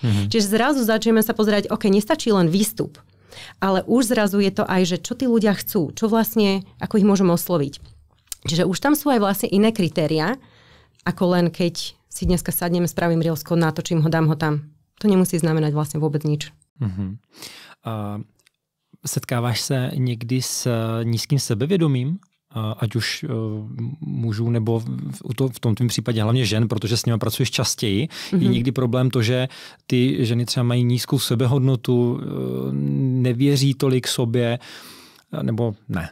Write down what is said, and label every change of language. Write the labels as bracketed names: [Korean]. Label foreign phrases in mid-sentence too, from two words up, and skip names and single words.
[Slovak] Čiže zrazu začneme sa pozerať, OK, nestačí len výstup, ale už zrazu je to aj, že čo tí ľudia chcú, čo vlastne, ako ich môžem osloviť. Čiže už tam sú aj vlastne iné kritériá, ako len keď si dneska sadneme, spravím Reelsko, natočím ho, dám ho tam. To nemusí znamenať vlastne vôbec nič. [Czech] Setkáváš se někdy s nízkým sebevědomím? Ať už mužů, nebo v tom tvým případě hlavně žen, protože s nimi pracuješ častěji. Je někdy problém to, že ty ženy třeba mají nízkou sebehodnotu, nevěří tolik sobě, nebo ne.